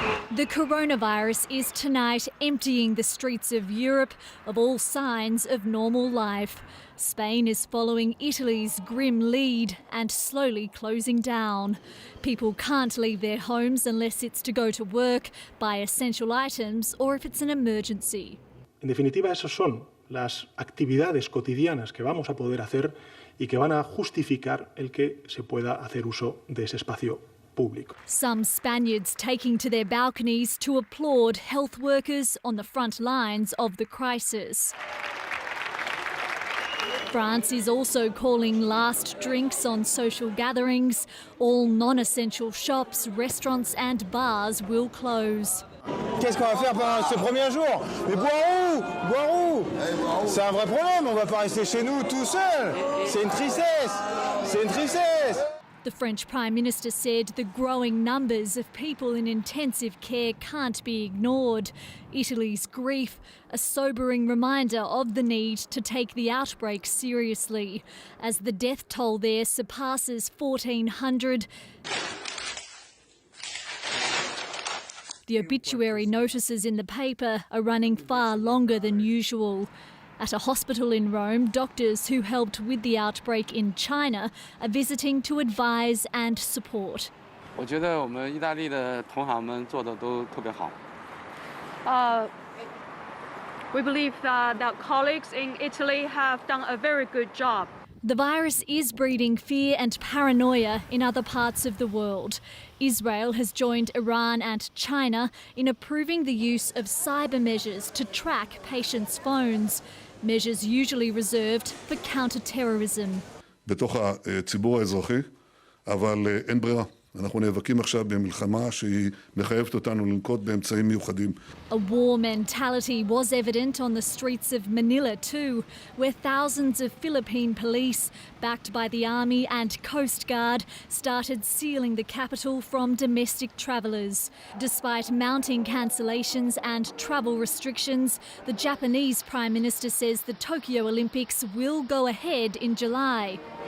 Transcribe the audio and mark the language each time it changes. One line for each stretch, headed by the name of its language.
English: The coronavirus is tonight emptying the streets of Europe of all signs of normal life. Spain is following Italy's grim lead and slowly closing down. People can't leave their homes unless it's to go to work, buy essential items or if it's an emergency.
Spanish: En definitiva, esas son las actividades cotidianas que vamos a poder hacer y que van a justificar el que se pueda hacer uso de ese espacio público.
English: Some Spaniards taking to their balconies to applaud health workers on the front lines of the crisis. France is also calling last drinks on social gatherings. All non-essential shops, restaurants and bars will close.
French: Qu'est-ce qu'on va faire pendant ce premier jour? Mais boire où? Boire où? C'est un vrai problème, on va pas rester chez nous tout seul. C'est une tristesse. C'est une tristesse.
English: The French Prime Minister said the growing numbers of people in intensive care can't be ignored. Italy's grief, a sobering reminder of the need to take the outbreak seriously. As the death toll there surpasses 1,400, the obituary notices in the paper are running far longer than usual. At a hospital in Rome, doctors who helped with the outbreak in China are visiting to advise and support. We believe that our colleagues in Italy have done a very good job. The virus is breeding fear and paranoia in other parts of the world. Israel has joined Iran and China in approving the use of cyber measures to track patients' phones, measures usually reserved for counter-terrorism.
Hebrew: בתוך הציבור האזרחי, אבל אין ברירה. אנחנו נאבקים עכשיו במלחמה שהיא מחייבת אותנו לנקוט באמצעים מיוחדים.
English: A war mentality was evident on the streets of Manila too, where thousands of Philippine police, backed by the Army and Coast Guard, started sealing the capital from domestic travellers. Despite mounting cancellations and travel restrictions, the Japanese Prime Minister says the Tokyo Olympics will go ahead in July.